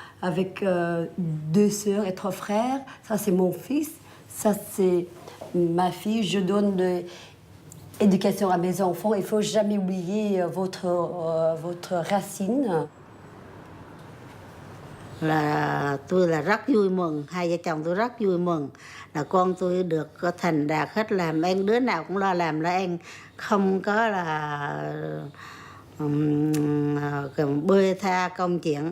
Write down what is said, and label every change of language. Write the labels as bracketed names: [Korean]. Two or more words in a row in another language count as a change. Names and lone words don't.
[French] avec 2 sœurs et 3 frères. Ça, c'est mon fils. Ça, c'est ma fille. Je donne l'éducation à mes enfants. Il ne faut jamais oublier votre racine. [Vietnamese] Là tôi là rất vui mừng, hai vợ chồng tôi rất vui mừng là con tôi được thành đạt hết, làm ăn đứa nào cũng lo làm là ăn, không có là bê tha công chuyện.